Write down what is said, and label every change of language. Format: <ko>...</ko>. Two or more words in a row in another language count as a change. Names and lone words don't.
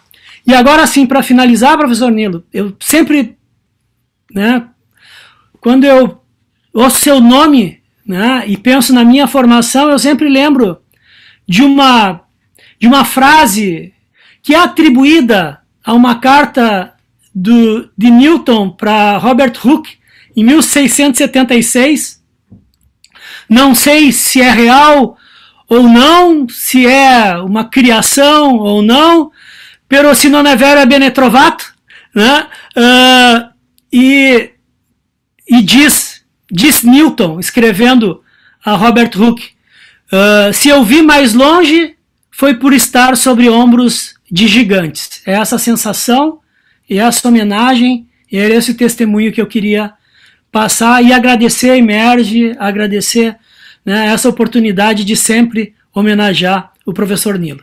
<pt>E agora sim, para finalizar, professor Nilo, eu sempre, quando eu ouço seu nome, e penso na minha formação, eu sempre lembro de uma frase que é atribuída a uma carta de Newton para Robert Hooke, em 1676. Não sei se é real ou não, se é uma criação ou não,</pt> <it>pero se non è vero è bene trovato,</it> <pt>e diz Newton, escrevendo a Robert Hooke, se eu vi mais longe, foi por estar sobre ombros de gigantes. É essa sensação, e essa homenagem, e é esse testemunho que eu queria passar, e agradecer a Emerge, agradecer essa oportunidade de sempre homenagear o professor Nilo.</pt>